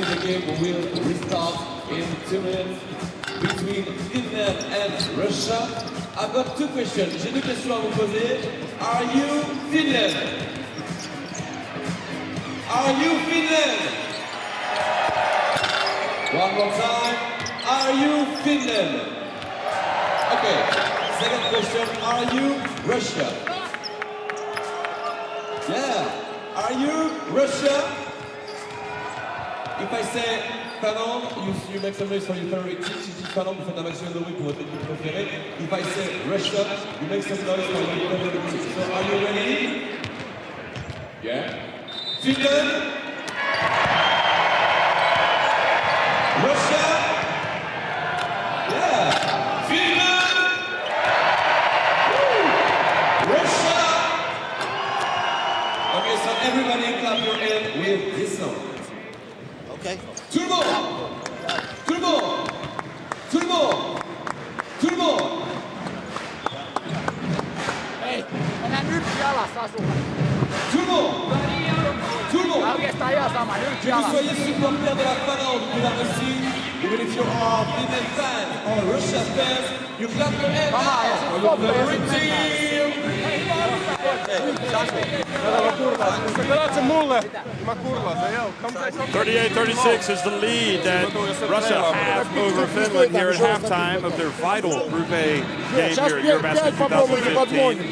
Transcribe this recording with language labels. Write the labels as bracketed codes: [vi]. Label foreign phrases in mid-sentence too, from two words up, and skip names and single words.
[en] The game will restart in 2 minutes between Finland and Russia. I've got 2 questions. [fr] J'ai 2 questions à vous poser. [en] Are you Finland? Are you Finland? One more time. Are you Finland? Okay. Second question. Are you Russia? Yeah. Are you Russia? If I say Finland, you make some noise for your favorite team. [fr] Si je dis Finlande, vous faites un maximum de bruit pour votre équipe préférée. [en] If I say Russia, you make some noise for your favorite team. So are you ready? Yeah. Finland. Russia. Yeah. Finland. Woo. Russia. Okay, so everybody clap your hands with this song. Okay. [fr] Tout le monde! Tout le monde! Tout le monde! Tout le monde! [fi] Hei, mennään nyt jalassa asumaan. [fr] Tout le monde! Tout le monde! [fi] Oikeastaan ihan sama, nyt [fr] Que vous [fi] jalassa. [fr] soyez supporter de la Finlande ou de la Russie, [en] even if you are Finland fans or Russia fans, you clap your hands now for your favorite team! 38-36 is the lead that Russia have over Finland here at halftime of their vital Group A game here at Eurobasket 2015.